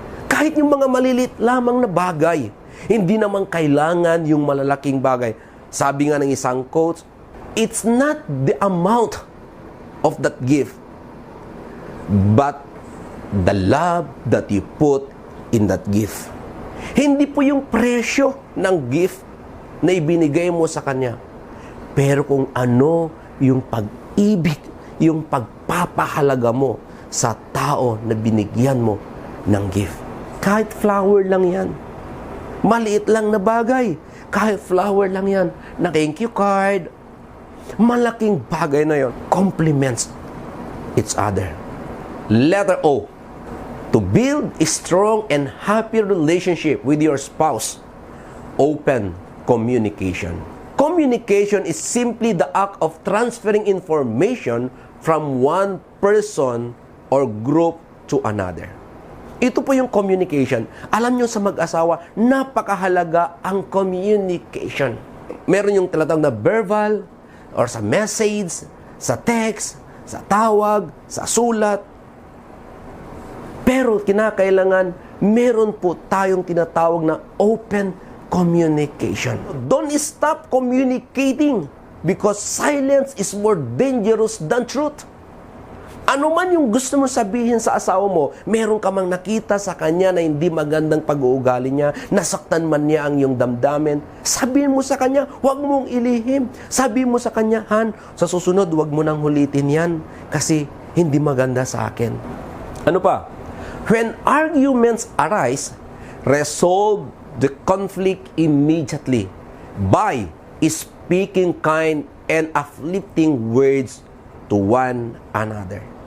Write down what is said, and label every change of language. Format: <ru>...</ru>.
<tl>Kahit yung mga malilit lamang na bagay, hindi naman kailangan yung malalaking bagay. Sabi nga ng isang quote,</tl> <en>it's not the amount of that gift, but the love that you put in that gift.</en> <tl>Hindi po yung presyo ng gift na ibinigay mo sa kanya, pero kung ano yung pag-ibig, yung pagpapahalaga mo sa tao na binigyan mo ng gift. Kahit flower lang yan, maliit lang na bagay, kahit flower lang yan, na thank you card, malaking bagay na yon,</tl> <en>complements each other. Letter O, to build a strong and happy relationship with your spouse, open communication. Communication is simply the act of transferring information from one person or group to another.</en> <tl>Ito po yung communication. Alam nyo sa mag-asawa, napakahalaga ang communication. Meron yung tinatawag na verbal, or sa message, sa text, sa tawag, sa sulat. Pero kinakailangan, meron po tayong tinatawag na open communication.</tl> <en>Don't stop communicating because silence is more dangerous than truth.</en> <tl>Ano man yung gusto mo sabihin sa asawa mo, meron ka mang nakita sa kanya na hindi magandang pag-uugali niya, nasaktan man niya ang iyong damdamin, sabihin mo sa kanya, huwag mong ilihim. Sabihin mo sa kanya, Han, sa susunod, huwag mo nang hulitin yan kasi hindi maganda sa akin. Ano pa?</tl> <en>When arguments arise, resolve the conflict immediately by speaking kind and uplifting words to one another.</en>